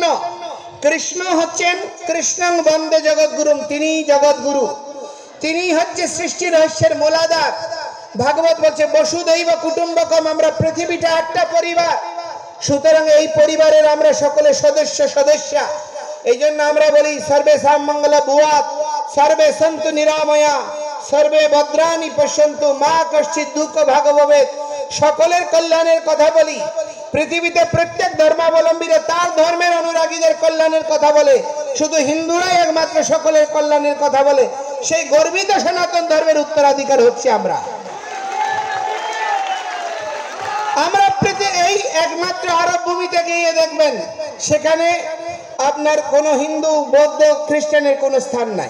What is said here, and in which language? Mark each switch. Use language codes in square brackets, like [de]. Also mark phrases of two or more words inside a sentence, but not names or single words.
[bn] কৃষ্ণ হচ্ছেন [sa] কৃষ্ণং বন্দে জগৎগুরুম, [bn] তিনি জগৎগুরু, তিনি হচ্ছে সৃষ্টি রহস্যের মূলাধার। ভাগবত বলছে [sa] বসুধৈব কুটুম্বকম, [bn] আমরা পৃথিবীটা একটা পরিবার, সুতরাং এই পরিবারের আমরা সকলে সদস্যা। এই জন্য আমরা বলি [sa] সর্বেষাং মঙ্গল ভুয়াৎ, सर्वे सन्तु निरामया सर्वे भद्राणि पश्यन्तु मा कश्चित् दुःख भाग भवेत्। [bn] সকলের কল্যাণের কথা বলি। পৃথিবীতে প্রত্যেক ধর্মাবলম্বীরা তার ধর্মের অনুরাগীদের কল্যাণের কথা বলে, শুধু হিন্দুরাই একমাত্র সকলের কল্যাণের কথা বলে। সেই গর্বিত সনাতন ধর্মের উত্তরাধিকার হচ্ছে আমরা। এই একমাত্র আরব ভূমিতে গিয়ে দেখবেন সেখানে আপনার কোনো হিন্দু বৌদ্ধ খ্রিস্টানের কোনো স্থান নাই।